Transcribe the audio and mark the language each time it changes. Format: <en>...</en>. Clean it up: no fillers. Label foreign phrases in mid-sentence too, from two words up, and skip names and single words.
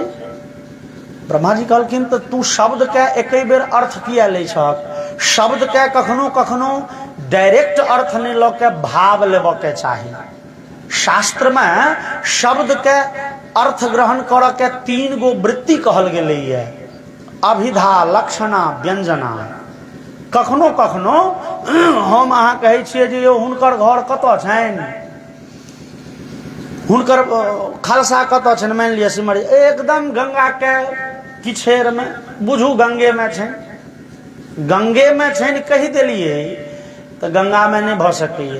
<mai>ब्रह्मा जी कहलखिन तऽ तू शब्द के एक बेर अर्थ किया लै छहक? शब्द के कखनो कखनो डायरेक्ट अर्थ नहीं लऽ के भाव लेबऽ के चाही। शास्त्र में शब्द के अर्थ ग्रहण करऽ के 3 गो वृत्ति कहल गेलै है, अभिधा, लक्षणा, व्यंजना। कखनो कखनो हम अहाँ कहै छियै जे यौ हुनकर घर कतऽ छनि, हुनकर खालसा कतऽ छनि, मानि लिअ सिमरी, एकदम गंगा के किछेर में, बुझू गंगे में छनि, गंगे में छनि कहि देलियै तऽ गंगा में नहीं भऽ सकैए।</mai>